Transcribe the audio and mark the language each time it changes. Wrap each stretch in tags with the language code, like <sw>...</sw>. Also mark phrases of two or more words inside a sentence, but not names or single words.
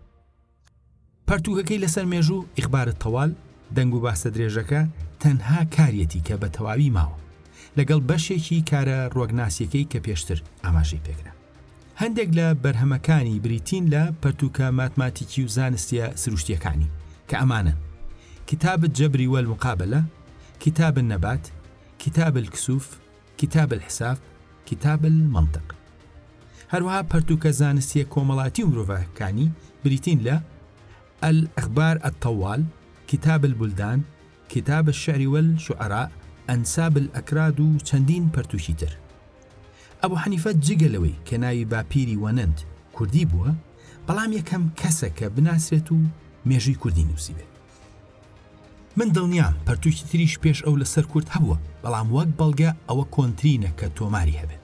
<ckb>پەرتووکەکەی لەسەر مێژوو</ckb> <ar>ئیخبارت تەواڵ</ar> <ckb>دەنگ و باسە درێژەکە تەنها کارەتی کە بە تەواوی ماوە لەگەڵ بەشێکی کارە ڕووەگناسیەکەی کە پێشتر ئاماژەی پێکرا. هەندێک لە بەرهەمەکانی بریتین لە پەرتووکە ماتماتیکی و زانستیە سروشتیەکانی کە ئەمانن:</ckb> <ar>كتاب الجبر والمقابلة، كتاب النبات، كتاب الكسوف، كتاب الحساب، كتاب المنطق.</ar> <ckb>هەروەها پەرتووکە زانستیە کۆمەڵاتی و مرۆڤەکانی بریتین لە</ckb> <ar>الأخبار الطوال، كتاب البلدان، كتاب الشعر والشعراء، أنساب الأكراد</ar> <ckb>و چەندین پەرتووکی تر. ئەبوو حەنیفە جگەلەوەی کە ناوی باپیری وەنەند کوردی بووە، بەڵام یەکەم کەسە کە بناسرێت و مێژووی کوردی نووسی بێت. من دڵنیام پەرتووکی تریش پێش ئەو لەسەر کورد هەبووە، بەڵام وەک بەڵگە ئەوە کۆنترینە کە تۆماری هەبێت.</ckb>